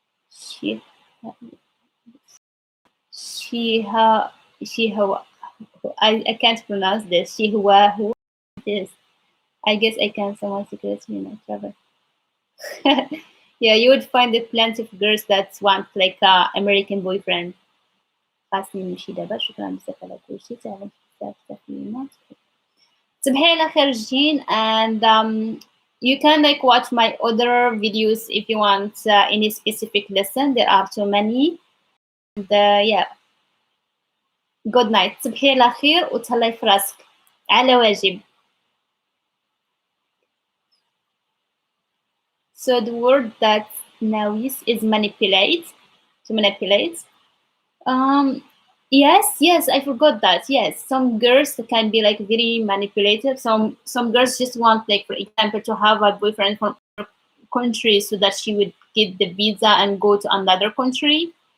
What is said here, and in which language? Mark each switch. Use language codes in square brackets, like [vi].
[en] She, she, ha, she, ha, I can't pronounce this. She, who this? I guess I can. Someone secrets me, no trouble. Yeah, you would find a plenty of girls that want like a American boyfriend. [ar] خاصني نمشي دابا شكرا بزاف على كلشي تعاونت بزاف بزاف اليومات. صبحي على خير جين. [en] And you can like watch my other videos if you want any specific lesson. There are too many. And yeah, good night. [ar] صبحي على خير وتهلاي في راسك على واجب. [en] So the word that now is manipulate, to manipulate. Um, yes, yes, I forgot that. Yes, some girls can be like very manipulative. Some girls just want, like for example, to have a boyfriend from another country so that she would get the visa and go to another country.